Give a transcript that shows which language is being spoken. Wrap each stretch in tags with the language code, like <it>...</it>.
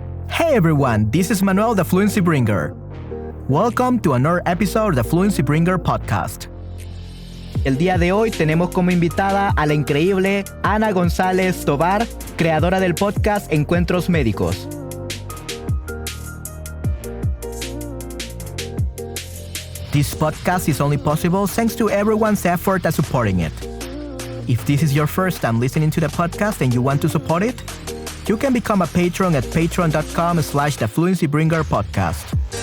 <en>Hey everyone, this is Manuel, the Fluency Bringer. Welcome to another episode of the Fluency Bringer podcast.</en> <es>El día de hoy tenemos como invitada a la increíble Ana González Tovar, creadora del podcast Encuentros Médicos.</es> <en>This podcast is only possible thanks to everyone's effort at supporting it. If this is your first time listening to the podcast and you want to support it, you can become a patron at patreon.com/thefluencybringer-podcast.</en>